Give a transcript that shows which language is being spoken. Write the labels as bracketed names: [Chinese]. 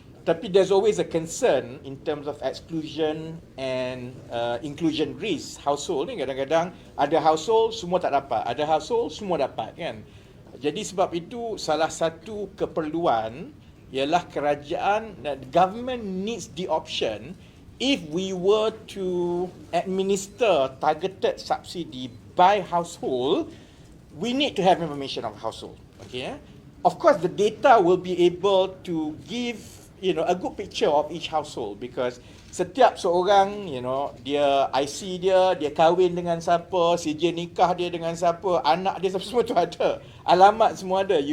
[English] Tapi there's always a concern in terms of exclusion and inclusion risk. [Malay] Household ni kadang-kadang ada household semua tak dapat, ada household semua dapat kan. Jadi sebab itu salah satu keperluan ialah kerajaan, [English] government needs the option if we were to administer targeted subsidy by household, we need to have information of household. Okay, of course, the data will be able to give a good picture of each household, because [Malay] setiap seorang, dia IC dia kahwin dengan siapa, sijil nikah dia dengan siapa, anak dia semua tu ada, alamat semua ada.